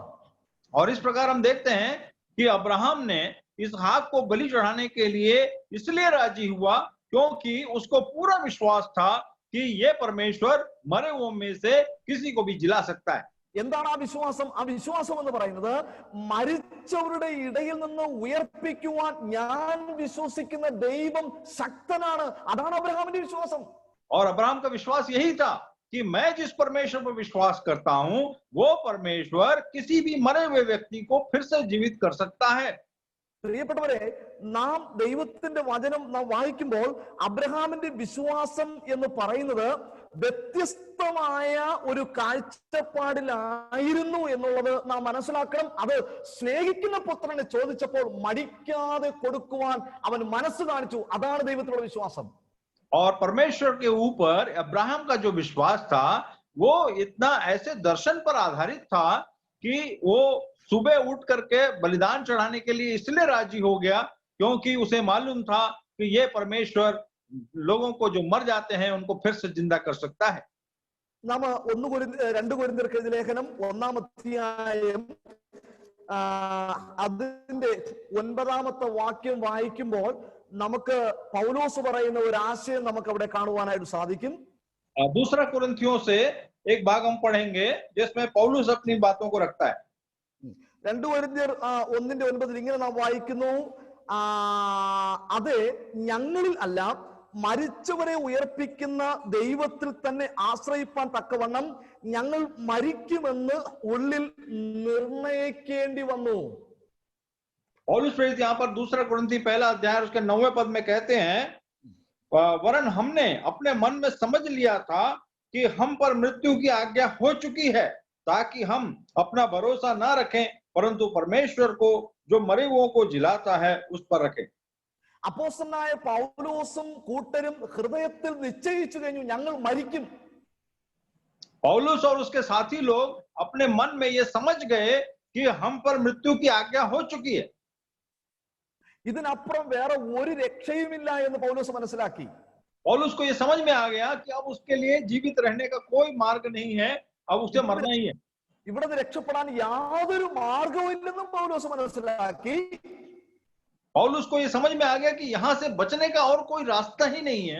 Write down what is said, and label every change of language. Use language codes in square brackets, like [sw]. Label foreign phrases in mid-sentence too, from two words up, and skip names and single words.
[hi] और इस प्रकार हम देखते हैं कि अब्राहम ने इसहाक को बलि चढ़ाने के लिए इसलिए राजी हुआ क्योंकि उसको पूरा विश्वास था कि ये परमेश्वर मरे हुओं में से किसी को भी जिला सकता है। [ml] എന്താണ് ആ വിശ്വാസം? ആ വിശ്വാസം എന്ന് പറയുന്നത് മരിച്ചവരുടെ ഇടയിൽ നിന്ന് ഉയർപ്പിക്കുവാൻ ഞാൻ വിശ്വസിക്കുന്ന ദൈവം ശക്തനാണ്. അതാണ് അബ്രഹാമിന്റെ വിശ്വാസം. [hi] और अब्राहम का विश्वास यही था कि मैं जिस परमेश्वर पर विश्वास करता हूं वो परमेश्वर किसी भी मरे हुए व्यक्ति को फिर से जीवित कर सकता है। [ml] പ്രിയപ്പെട്ടവരെ, നാം ദൈവത്തിന്റെ വചനം നാം വായിക്കുമ്പോൾ അബ്രഹാമിന്റെ വിശ്വാസം എന്ന് പറയുന്നത് വ്യത്യസ്തമായ ഒരു കാഴ്ചപ്പാടിലായിരുന്നു എന്നുള്ളത് നാം മനസ്സിലാക്കണം. അത് സ്നേഹിക്കുന്ന പുത്രനെ ചോദിച്ചപ്പോൾ മടിക്കാതെ കൊടുക്കുവാൻ അവൻ മനസ്സ് കാണിച്ചു. അതാണ് ദൈവത്തിലുള്ള വിശ്വാസം. [hi] और परमेश्वर के ऊपर अब्राहम का जो विश्वास था वो इतना ऐसे दर्शन पर आधारित था कि वो सुबह उठ करके बलिदान चढ़ाने के लिए इसलिए राजी हो गया क्योंकि उसे मालूम था कि ये परमेश्वर लोगों को जो मर जाते हैं उनको फिर से जिंदा कर सकता है। [ml] നാം 2 കൊരിന്ത്യർക്കെഴുതിയ ലേഖനം 1-ാം അധ്യായം അതിന്റെ 9-ാമത്തെ വാക്യം വായിക്കുമ്പോൾ നമുക്ക് പൗലോസ് പറയുന്ന ഒരു ആശയം നമുക്ക് അവിടെ കാണുവാനായിട്ട് സാധിക്കും. [hi] दूसरा कुरिन्थियों से एक भाग हम पढ़ेंगे जिसमें पौलुस अपनी बातों को रखता है। [ml] 2 കൊരിന്ത്യർ 1:9 ഇങ്ങനെ നാം വായിക്കുന്നു, അതെ ഞങ്ങളിൽ അല്ല മരിച്ചവരെ ഉയർപ്പിക്കുന്ന ദൈവത്തിൽ തന്നെ ആശ്രയിപ്പാൻ തക്കവണ്ണം ഞങ്ങൾ മരിക്കുമെന്ന് ഉള്ളിൽ നിർണയിക്കേണ്ടി വന്നു. [hi] पौलुस प्रेरित यहाँ पर 2 कुरिन्थी 1 अध्याय उसके 9वें पद में कहते हैं, वरन हमने अपने मन में समझ लिया था कि हम पर मृत्यु की आज्ञा हो चुकी है ताकि हम अपना भरोसा ना रखें परंतु परमेश्वर को जो मरे हुओं को जिलाता है उस पर रखें। [ml] അപ്പോസ്തലനായ പൗലോസും കൂട്ടരും ഹൃദയത്തിൽ നിശ്ചയിച്ചു കഴിഞ്ഞു, ഞങ്ങൾ മരിക്കും. [hi] पौलुस और उसके साथी लोग अपने मन में ये समझ गए कि हम पर मृत्यु की आज्ञा हो चुकी है। [ml] ഇതിനപ്പുറം വേറെ ഒരു രക്ഷയുമില്ല എന്ന് പൗലോസ് മനസ്സിലാക്കി. [hi] पौलुस को ये समझ में आ गया कि अब उसके लिए जीवित रहने का कोई मार्ग नहीं है, अब उसे मरना ही है। [ml] ഇവിടെ നിന്ന് രക്ഷപ്പെടാൻ യാതൊരു മാർഗവും ഇല്ലെന്നും പൗലോസ് മനസ്സിലാക്കി. [hi] पौलुस को ये समझ में आ गया कि यहां से बचने का और कोई रास्ता ही नहीं है।